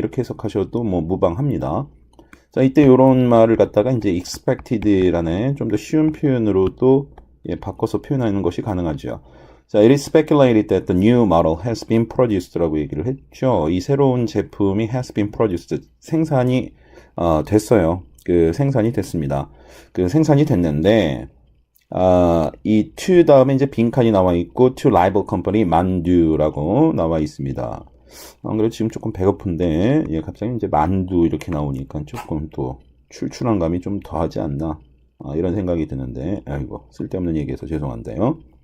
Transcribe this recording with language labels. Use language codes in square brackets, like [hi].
[ko] 이렇게 해석하셔도 뭐 무방합니다. 자, 이때 이런 말을 갖다가 이제 expected라는 좀 더 쉬운 표현으로도 바꿔서 표현하는 것이 가능하죠. [en] 자, it is speculated that the new model has been produced [ko] 라고 얘기를 했죠. 이 새로운 제품이 has been produced, 생산이 됐어요. 그 생산이 됐습니다. 그 생산이 됐는데 이 to 다음에 이제 빈칸이 나와 있고 [en] to rival company [ko] 만두라고 나와 있습니다. 그래도 지금 조금 배고픈데 갑자기 이제 만두 이렇게 나오니까 조금 또 출출한 감이 좀 더하지 않나 이런 생각이 드는데 아이고 쓸데없는 얘기해서 죄송한데요.